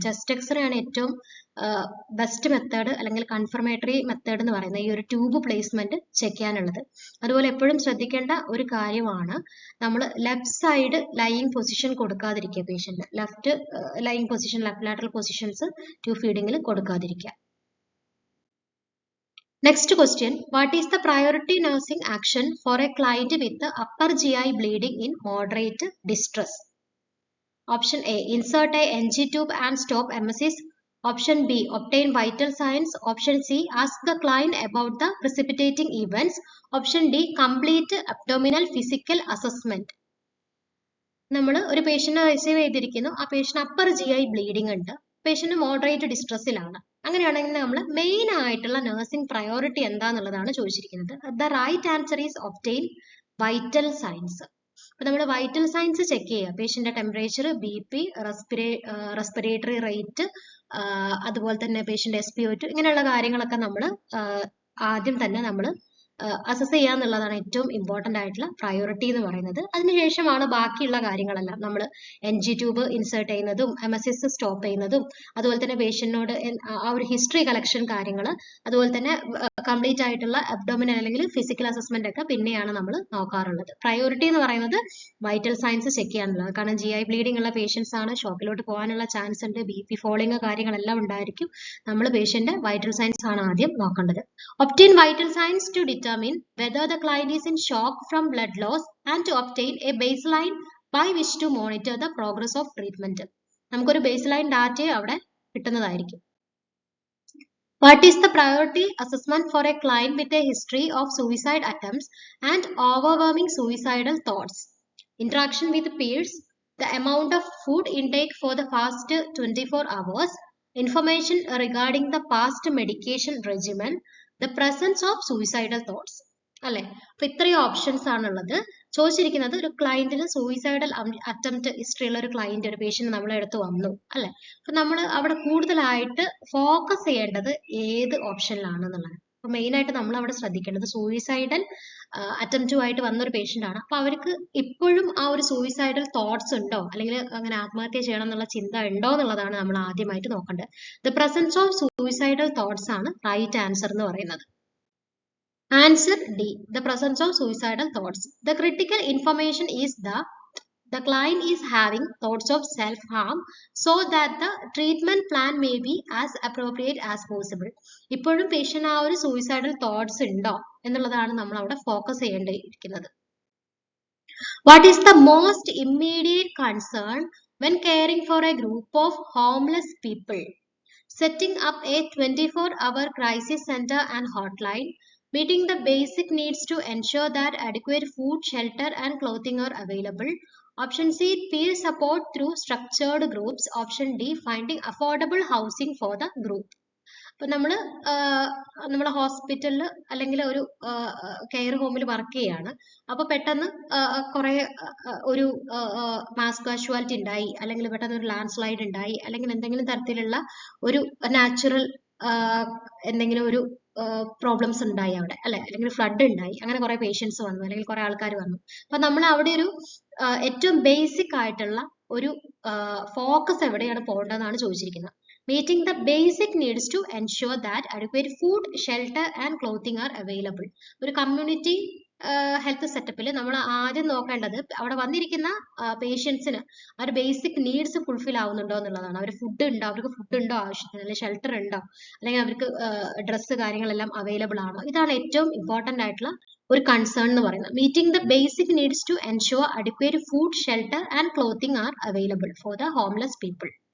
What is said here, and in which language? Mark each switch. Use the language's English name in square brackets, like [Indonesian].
[Malayalam] Chest x-ray ആണ് ഏറ്റവും best method, അല്ലെങ്കിൽ കൺഫർമേറ്ററി മെത്തേഡ് എന്ന് പറയുന്നത് ഈ ഒരു ട്യൂബ് പ്ലേസ്മെന്റ് ചെക്ക് ചെയ്യാനുള്ളത്. അതുപോലെ എപ്പോഴും ശ്രദ്ധിക്കേണ്ട ഒരു കാര്യമാണ്, നമ്മൾ left side lying position കൊടുക്കാതിരിക്കുക. Patient left lying position, left lateral positions tube ഫീഡിങ്ങിൽ കൊടുക്കാതിരിക്കുക. [English] Next question, what is the priority nursing action for a client with the upper GI bleeding in moderate distress? Option A, insert a NG tube and stop emesis. Option B, obtain vital signs. Option C, ask the client about the precipitating events. Option D, complete abdominal physical assessment. [Malayalam] നമ്മൾ ഒരു patient receive ചെയ്തിരിക്കുന്നു, ആ patient upper GI bleeding ഉണ്ട്, patient moderate ഡിസ്ട്രസ്സിലാണ്. അങ്ങനെയാണെങ്കിൽ നമ്മൾ main ആയിട്ടുള്ള nursing priority എന്താന്നുള്ളതാണ് ചോദിച്ചിരിക്കുന്നത്. [English] The right answer is obtain vital signs. [Malayalam] അപ്പൊ നമ്മൾ വൈറ്റൽ സൈൻസ് ചെക്ക് ചെയ്യുക. പേഷ്യന്റെ ടെമ്പറേച്ചർ, BP, റെസ്പിറേറ്ററി റേറ്റ്, അതുപോലെ തന്നെ പേഷ്യന്റ് SpO2, ഇങ്ങനെയുള്ള കാര്യങ്ങളൊക്കെ നമ്മൾ ആദ്യം തന്നെ നമ്മൾ അസസ് ചെയ്യുക എന്നുള്ളതാണ് ഏറ്റവും ഇമ്പോർട്ടൻ്റ് ആയിട്ടുള്ള പ്രയോറിറ്റി എന്ന് പറയുന്നത്. അതിനുശേഷമാണ് ബാക്കിയുള്ള കാര്യങ്ങളെല്ലാം നമ്മൾ NG ട്യൂബ് ഇൻസേർട്ട് ചെയ്യുന്നതും എമസിസ് സ്റ്റോപ്പ് ചെയ്യുന്നതും, അതുപോലെ തന്നെ പേഷ്യന്റിനോട് ആ ഒരു ഹിസ്റ്ററി കളക്ഷൻ കാര്യങ്ങൾ, അതുപോലെ തന്നെ കംപ്ലീറ്റ് ആയിട്ടുള്ള അബ്ഡോമിനൽ അല്ലെങ്കിൽ ഫിസിക്കൽ അസസ്മെന്റ് ഒക്കെ പിന്നെയാണ് നമ്മൾ നോക്കാറുള്ളത്. പ്രയോറിറ്റി എന്ന് പറയുന്നത് വൈറ്റൽ സയൻസ് ചെക്ക് ചെയ്യാനുള്ളത്. കാരണം GI ബ്ലീഡിംഗ് ഉള്ള പേഷ്യൻസ് ആണ്, ഷോക്കിലോട്ട് പോകാനുള്ള ചാൻസ് ഉണ്ട്, BP ഫോളിങ് കാര്യങ്ങളെല്ലാം ഉണ്ടായിരിക്കും. നമ്മൾ പേഷ്യന്റ് വൈറ്റൽ സയൻസ് ആണ് ആദ്യം നോക്കേണ്ടത്. [English] Obtain vital science to determine whether the client is in shock from blood loss and to obtain a baseline by which to monitor the progress of treatment. [Malayalam] നമുക്കൊരു baseline data അവിടെ കിട്ടുന്നതായിരിക്കും. [English] What is the priority assessment for a client with a history of suicide attempts and overwhelming suicidal thoughts? Interaction with peers, the amount of food intake for the past 24 hours, information regarding the past medication regimen, the presence of suicidal thoughts. [Malayalam] അല്ലെ? അപ്പൊ ഇത്രയും options ആണുള്ളത്. ചോദിച്ചിരിക്കുന്നത് ഒരു ക്ലയന്റിന് suicidal attempt history ഉള്ള ഒരു client, ഒരു patient നമ്മളെ അടുത്ത് വന്നു അല്ലെ? അപ്പൊ നമ്മൾ അവിടെ കൂടുതലായിട്ട് ഫോക്കസ് ചെയ്യേണ്ടത് ഏത് ഓപ്ഷനിലാണെന്നുള്ളത്. അപ്പൊ മെയിൻ ആയിട്ട് നമ്മൾ അവിടെ ശ്രദ്ധിക്കേണ്ടത് സൂയിസൈഡൽ അറ്റംപ്റ്റുമായിട്ട് വന്ന ഒരു പേഷ്യന്റ് ആണ്. അപ്പൊ അവർക്ക് ഇപ്പോഴും ആ ഒരു സൂയിസൈഡൽ തോട്ട്സ് ഉണ്ടോ, അല്ലെങ്കിൽ അങ്ങനെ ആത്മഹത്യ ചെയ്യണം എന്നുള്ള ചിന്ത ഉണ്ടോ എന്നുള്ളതാണ് നമ്മൾ ആദ്യമായിട്ട് നോക്കേണ്ടത്. [English] the presence of suicidal thoughts ആണ് right answer [Malayalam] എന്ന് പറയുന്നത്. [English] Answer D. The presence of suicidal thoughts. The critical information is the client is having thoughts of self-harm so that the treatment plan may be as appropriate as possible. [Malayalam] ഇപ്പോഴും patient ആ ഒരു suicidal thoughts ഉണ്ടോ എന്നുള്ളതാണ് നമ്മൾ അവിടെ focus ചെയ്യേണ്ടിയിരിക്കുന്നത്. [English] What is the most immediate concern when caring for a group of homeless people? Setting up a 24-hour crisis center and hotline, meeting the basic needs to ensure that adequate food, shelter, and clothing are available. Option C, peer support through structured groups. Option D, finding affordable housing for the group. [Malayalam] ഇപ്പൊ നമ്മള് ഹോസ്പിറ്റലിൽ അല്ലെങ്കിൽ ഒരു care ഹോമിൽ work ചെയ്യാണ്. അപ്പൊ പെട്ടെന്ന് കുറെ ഒരു മാസ് കാഷ്വാലിറ്റി ഉണ്ടായി, അല്ലെങ്കിൽ പെട്ടെന്ന് ഒരു ലാൻഡ് സ്ലൈഡ് ഉണ്ടായി, അല്ലെങ്കിൽ എന്തെങ്കിലും തരത്തിലുള്ള ഒരു നാച്ചുറൽ എന്തെങ്കിലും ഒരു പ്രോബ്ലംസ് ഉണ്ടായി അവിടെ, അല്ലെ? അല്ലെങ്കിൽ ഫ്ലഡ് ഉണ്ടായി, അങ്ങനെ കുറെ പേഷ്യൻസ് വന്നു, അല്ലെങ്കിൽ കുറെ ആൾക്കാർ വന്നു. അപ്പൊ നമ്മൾ അവിടെ ഒരു ഏറ്റവും ബേസിക് ആയിട്ടുള്ള ഒരു ഫോക്കസ് എവിടെയാണ് പോകേണ്ടതെന്നാണ് ചോദിച്ചിരിക്കുന്നത്. [English] Meeting the basic needs to ensure that adequate food, shelter and clothing are available. [Malayalam] ഒരു കമ്മ്യൂണിറ്റി ഹെൽത്ത് സെറ്റപ്പിൽ നമ്മൾ ആദ്യം നോക്കേണ്ടത് അവിടെ വന്നിരിക്കുന്ന പേഷ്യൻസിന് ആ ഒരു ബേസിക് നീഡ്സ് ഫുൾഫിൽ ആവുന്നുണ്ടോ എന്നുള്ളതാണ്. അവർക്ക് ഫുഡ് ഉണ്ടോ ആവശ്യത്തിന്, അല്ലെങ്കിൽ ഷെൽട്ടർ ഉണ്ടോ, അല്ലെങ്കിൽ അവർക്ക് ഡ്രസ്സ് കാര്യങ്ങളെല്ലാം അവൈലബിൾ ആണോ? ഇതാണ് ഏറ്റവും ഇമ്പോർട്ടന്റ് ആയിട്ടുള്ള ഒരു കൺസേൺ എന്ന് പറയുന്നത്. [English] Meeting the basic needs to ensure adequate food, shelter and clothing are available for the homeless people.